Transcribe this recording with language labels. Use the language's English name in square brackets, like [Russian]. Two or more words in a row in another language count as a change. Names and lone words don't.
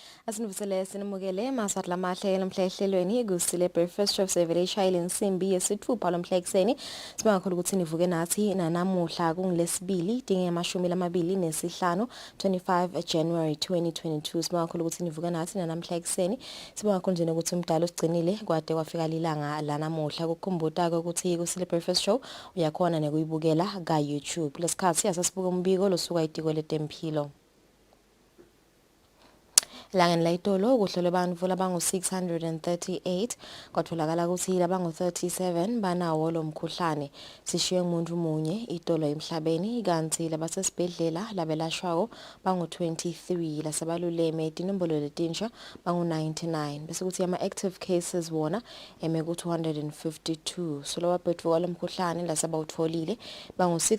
[Swati] Asinivusele sinimukele maswati lamahle namhla ehlelweni Kusile breakfast show sevele ishayile insimbi yesithupha lomhla ekseni sibanga kakhulu ukuthi nivuke nathi nanamuhla kungilesibili dinge amashumi lamabili nesihlanu 25 January 2022 sibanga kakhulu ukuthi nivuke nathi namhla ekseni sibanga kakhulu nje ukuthi umdalo sigcinile kwade kwafika lilanga lanamuhla ukukhumbuta ukuthi Kusile breakfast show uyakhona nekuyibukela ka YouTube lesikhathi asasibuka umbiko losuka idiko letempilo. Langeni layitolo kuhlolwe abantu labangu 638 kwatholakala ukuthi labangu 37 banawo lo mkhuhlane sishiye umuntu munye itolo emhlabeni kanti labasesibhedlela labelashwayo bangu 23 lasebaluleme inombolo letinsha bangu 99 bese kuthi ama [English] active cases [Swati] wona ku 252 so lawabhethu kwalomkhuhlane lasebawutholile bangu